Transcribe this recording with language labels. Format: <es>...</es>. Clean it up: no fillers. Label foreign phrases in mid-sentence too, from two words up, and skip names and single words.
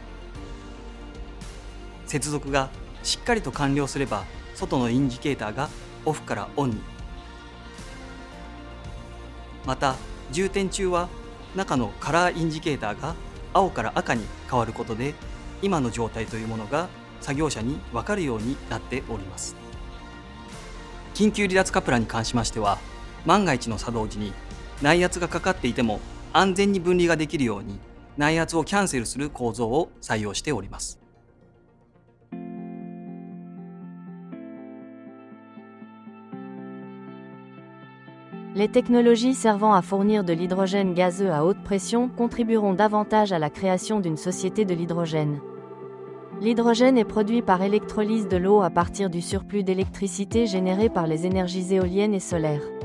<ja>接続がしっかりと完了すれば外のインジケーターがオフからオンに、また充填中は中のカラーインジケーターが青から赤に変わることで今の状態というものが作業者に分かるようになっております。緊急離脱カプラに関しましては、万が一の作動時に内圧がかかっていても安全に分離ができるように内圧をキャンセルする構造を採用しております。</ja> <fr>Les technologies servant à fournir de l'hydrogène gazeux à haute pression contribueront davantage à la création d'une société de l'hydrogène. L'hydrogène est produit par électrolyse de l'eau à partir du surplus d'électricité généré par les énergies éoliennes et solaires.</fr>